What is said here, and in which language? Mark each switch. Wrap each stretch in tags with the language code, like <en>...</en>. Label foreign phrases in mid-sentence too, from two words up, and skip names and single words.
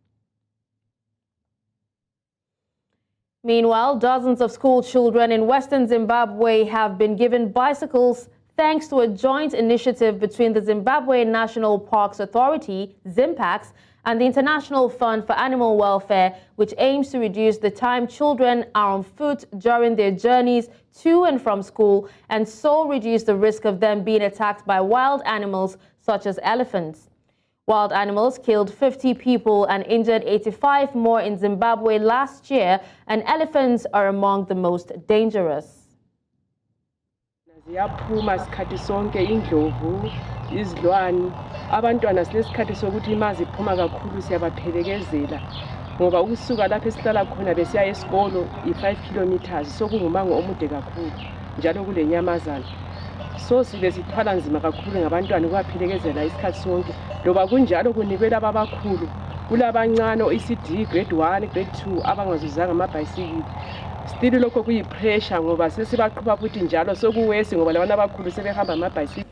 <en>Meanwhile, dozens of school children in western Zimbabwe have been given bicycles thanks to a joint initiative between the Zimbabwe National Parks Authority, ZIMPAX, and the International Fund for Animal Welfare, which aims to reduce the time children are on foot during their journeys to and from school, and so reduce the risk of them being attacked by wild animals such as elephants. Wild animals killed 50 people and injured 85 more in Zimbabwe last year, and elephants are among the most dangerous.</en> <nd>Ziyaphuma sikhathi sonke indlovu izilwane abantwana silesikhathi sokuthi maziphuma kakhulu siyabaphelekezela ngoba ukusuka lapho esihlala khona besiya esikolo i5 kilometers sokungumango omude kakhulu njalo kulenyamazana so sibe sithwala nzima kakhulu ngabantwana ukubaphelekezela isikhathi sonke loba kunjalo kunikela ababakhulu kulabancane oECD grade 1 grade 2 abangazuzanga amabhayisikili still lokho kuyipressure ngoba sesibaqhuba futhi njalo sokuwesi ngoba labana abakhulu sebehamba amabhayisikili.</nd>